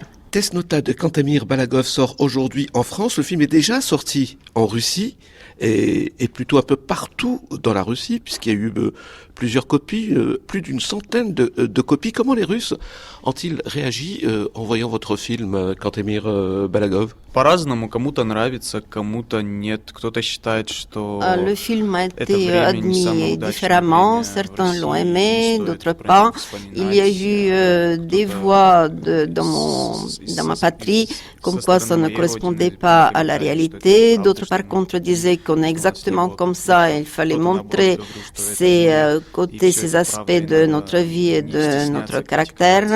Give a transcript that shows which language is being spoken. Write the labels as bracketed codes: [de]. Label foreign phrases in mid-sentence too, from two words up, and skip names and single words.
[fr] Tesnota de Kantemir Balagov sort aujourd'hui en France. Le film est déjà sorti en Russie et plutôt un peu partout dans la Russie, puisqu'il y a eu plusieurs copies, plus d'une centaine de copies. Comment les Russes ont-ils réagi en voyant votre film, Kantemir Balagov? [ru] По-разному, кому-то нравится, кому-то нет. Кто-то считает, что [fr] le film a été admis différemment. Certains l'ont aimé, d'autres pas. Il y a eu des voix dans ma patrie, comme quoi ça ne correspondait pas à la réalité. D'autres, par contre, disaient qu'on est exactement comme ça et il fallait montrer ces côtés, ces aspects de notre vie et de notre caractère.